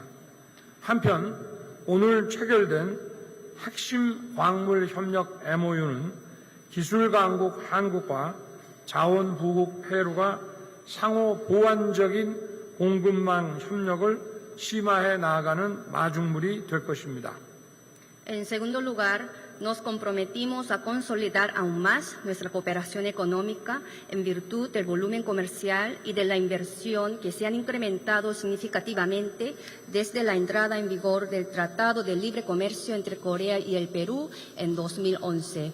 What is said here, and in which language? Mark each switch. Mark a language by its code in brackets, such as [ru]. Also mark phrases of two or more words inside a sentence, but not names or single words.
[ko] 한편 오늘 체결된 핵심 광물 협력 MOU는 기술 강국 한국과 자원 부국 페루가 상호 보완적인 공급망 협력을 심화해 나아가는 마중물이 될 것입니다. [es] En segundo lugar, nos comprometimos a consolidar aún más nuestra cooperación económica en virtud del volumen comercial y de la inversión que se han incrementado significativamente desde la entrada en vigor del Tratado de Libre Comercio entre Corea y el Perú en 2011.